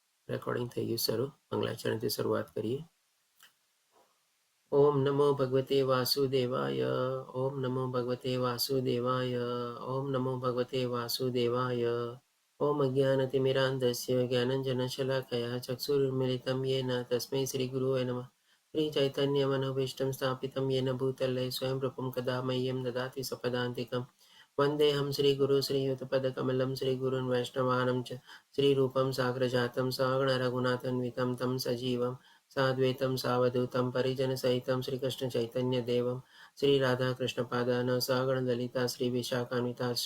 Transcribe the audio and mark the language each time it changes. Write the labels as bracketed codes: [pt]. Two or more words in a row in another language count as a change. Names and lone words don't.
[gu] રેકોર્ડિંગ થઈ ગયું શરૂ. મંગલાચરણથી શરૂઆત કરીએ. [sa] ओम नमो भगवते वासुदेवाय. ओम नमो भगवते वासुदेवाय. ओम नमो भगवते वासुदेवाय. ओम अज्ञानतिमिरान्धस्य ज्ञानंजनशलाकया चक्षुरुन्मिलितं येन तस्मै श्रीगुरुवे नमः. श्रीचैतन्यमनोभीष्टं स्थापितं येन भूतले स्वयं रूपं कदा मह्यं ददाति सपदान्तिकं. वन्देऽहं श्रीगुरु श्रीयुतपदकमलं श्रीगुरुन् वैष्णवानं च श्रीरूपं साग्रजातं सगणरघुनाथान्वितं तं सजीवं साद्वैतं सावधूतं परिजनसहितं श्रीकृष्णचैतन्यदेवं श्रीराधाकृष्णपादान् सगणललिता श्रीविशाखान्विताश्च.